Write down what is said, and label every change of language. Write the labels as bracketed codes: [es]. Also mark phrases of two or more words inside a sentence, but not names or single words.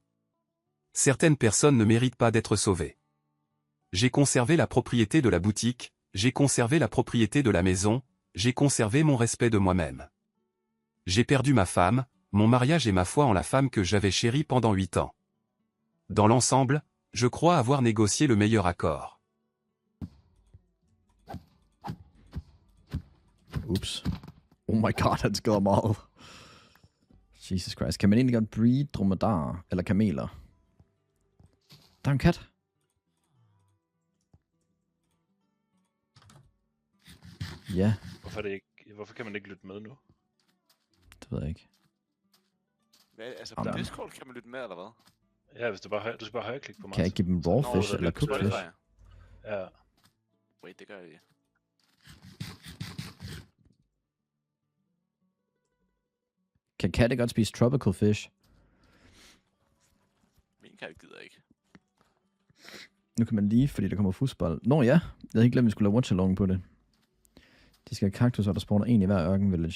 [fr] Certaines personnes ne méritent pas d'être sauvées. J'ai conservé la propriété de la boutique, j'ai conservé la propriété de la maison, j'ai conservé mon respect de moi-même. J'ai perdu ma femme, mon mariage et ma foi en la femme que j'avais chérie pendant 8 ans. Dans l'ensemble, je crois avoir négocié le meilleur accord. Ups. [en] Oh my god, [da] han skader meget. Jesus Christ. Kan man egentlig godt breed dromedarer eller kameler? Der er en kat. Ja. Hvorfor kan man ikke lytte med nu? Det ved jeg ikke. Hvad, altså på Discord kan man lytte med, eller hvad? Ja, hvis du skal bare højreklik på mig. Kan jeg ikke give dem [en] raw fish [da] eller [en] cooked fish? [da] Ja. Wait, det gør jeg. Kan katte godt spise [en] tropical fish? [da] Min kat gider ikke. Nu kan man lige, fordi der kommer fodbold. Nå ja, jeg havde ikke glemt, at vi skulle lave watch-along på det. De skal have kaktus, og der spawner en i hver ørken village.